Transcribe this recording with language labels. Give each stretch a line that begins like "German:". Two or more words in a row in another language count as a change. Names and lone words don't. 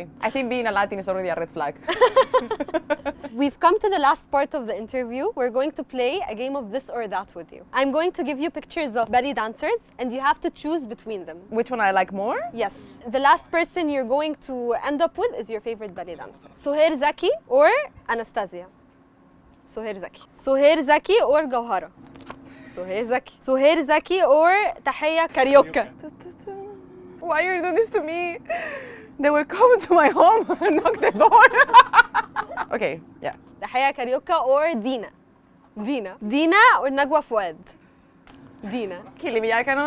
English: I think being a Latin is already a red flag. We've come to the last part of the interview. We're going to play a game of this or that with you. I'm going to give you pictures of belly dancers and you have to choose between them. Which one I like more? Yes. The last person you're going to end up with is your favorite belly dancer. Suhair Zaki or Anastasia? Suhair Zaki. Suhair Zaki or Gauhara? Suhair Zaki. Suhair Zaki or Tahiyya Karaoke? Why are you doing this to me? They will come to my home and knock the door. Okay, yeah. Tahiyya Karaoke or Dina? Dina or Nagwa Fouad? Dina. Killing me, I cannot